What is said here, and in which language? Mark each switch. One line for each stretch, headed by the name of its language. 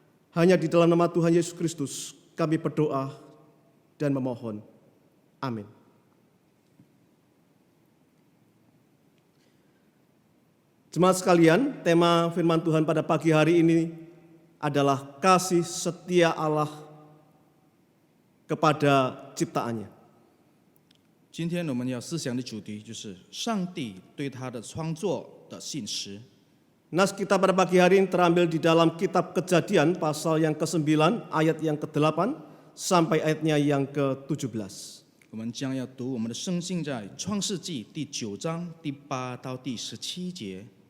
Indonesian: Hanya di dalam nama Tuhan Yesus Kristus kami berdoa dan memohon. Amin. Jemaat sekalian, tema firman Tuhan pada pagi hari ini adalah kasih setia Allah kepada ciptaannya.
Chinese: 今天我们要思想的主题就是上帝对他的创作的信实。
Indonesian: Nas kita pada pagi hari ini terambil di dalam kitab Kejadian pasal yang ke-9 ayat yang ke-8 sampai ayatnya yang ke-17.
Chinese: 我们将要读我们的圣经在创世纪第9章第8到第17节。